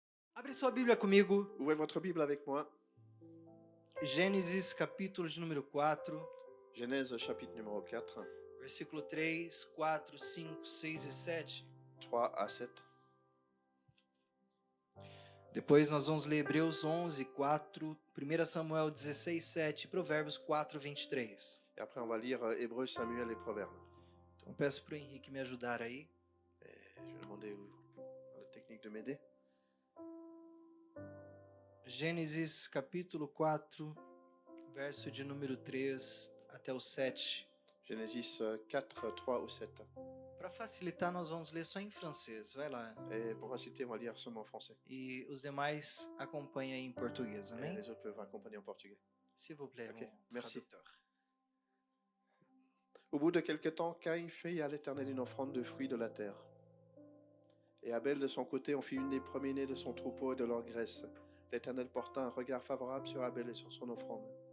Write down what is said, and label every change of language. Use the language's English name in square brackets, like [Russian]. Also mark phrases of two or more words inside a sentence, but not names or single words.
[Portuguese] Abre sua Bíblia comigo, [French] Ouvrez votre Bible avec moi. [Portuguese] Gênesis capítulo de número 4, [French] Genèse chapitre numéro 4, [Portuguese] versículo 3, 4, 5, 6 e 7. [French] 3 à 7. [Portuguese] Depois nós vamos ler Hebreus 11, 4, 1 Samuel 16, 7 e Provérbios 4, 23. [French] Et après, on va lire Hébreux, Samuel et Proverbes. [Portuguese] Então peço para o Henrique me ajudar aí. [French] Je vais demander à la technique de m'aider. [Portuguese] Gênesis capítulo 4, verso de número 3 até o 7. [French] Genèse 4, 3 au 7. [Portuguese] Para facilitar, nós vamos ler só em francês. Vai lá. [French] Et pour faciliter, on va lire seulement en français. [Portuguese] E os demais acompanhem aí em português, [French] Et [Portuguese] amém? [French] les autres peuvent accompagner en portugais. S'il vous plaît, Ok, mon merci. traducteur. Au bout de quelque temps, Caïn fit à l'Éternel une offrande de fruits de la terre. Et Abel, de son côté, en fit une des premiers-nés de son troupeau et de leur graisse. L'Éternel porta un regard favorable sur Abel et sur son offrande.